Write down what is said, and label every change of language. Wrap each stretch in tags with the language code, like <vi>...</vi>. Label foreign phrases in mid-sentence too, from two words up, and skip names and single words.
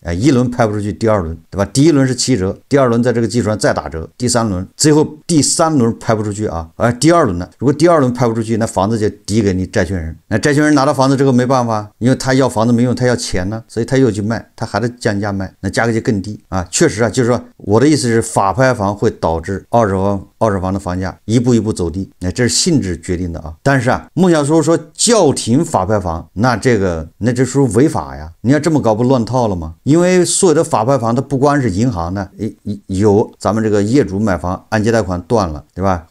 <zh>一輪拍不出去，第二輪，對吧？第一輪是7折，第二輪在這個基礎上再打折，第三輪，最後第三輪拍不出去啊，而第二輪呢，如果第二輪拍不出去，那房子就抵給你債權人。那債權人拿到房子之後沒辦法，因為他要房子沒用，他要錢呢，所以他又去賣，他還得降價賣，那價格就更低啊。確實啊，就是說我的意思是，法拍房會導致二手房的房價一步一步走低，那這是性質決定的啊。但是啊，孟小蘇說叫停法拍房，那這屬於違法呀！你要這麼搞不亂套了嗎？因為所有的法拍房它不光是銀行的，有咱們這個業主買房按揭貸款斷了，對吧？</zh>